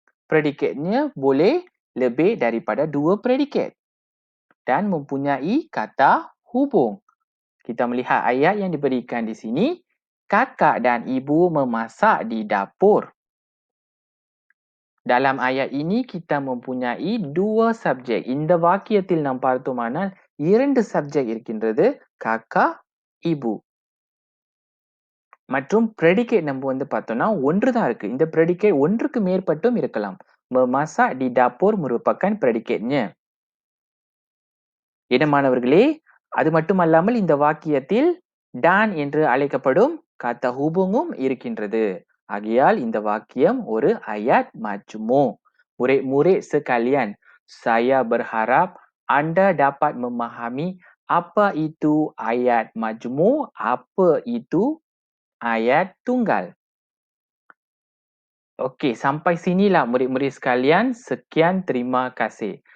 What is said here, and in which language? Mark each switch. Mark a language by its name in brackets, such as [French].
[Malay] Predikatnya boleh lebih daripada 2 predikat. Dan mempunyai kata hubung. Kita melihat ayat yang diberikan di sini. Kakak dan ibu memasak di dapur. Dalam ayat ini kita mempunyai 2 subjek. [Tamil] இந்த வாக்கியத்தில் நாம் பார்த்தோமானால் 2 subjek இருக்கின்றது. [Malay] Kakak, ibu. [Tamil] மற்றும் predicate நம்ம வந்து பார்த்தோம்னா, ஒன்று தான் இருக்கு. இந்த predicate ஒன்றுக்கு மேற்பட்டும் இருக்கலாம். [Malay] Memasak di dapur merupakan predicate-nya. [Tamil] என்ன மாணவர்களே, அது மட்டுமல்லாமல் இந்த வாக்கியத்தில் dan என்று அழைக்கப்படும் kata hubungum இருக்கின்றது. ஆகையால் இந்த வாக்கியம் ஒரு ayat majmuk. [Malay] Murid-murid sekalian, saya berharap anda dapat memahami apa itu ayat majmuk, apa itu ayat tunggal. Okey, sampai sinilah murid-murid sekalian. Sekian, terima kasih.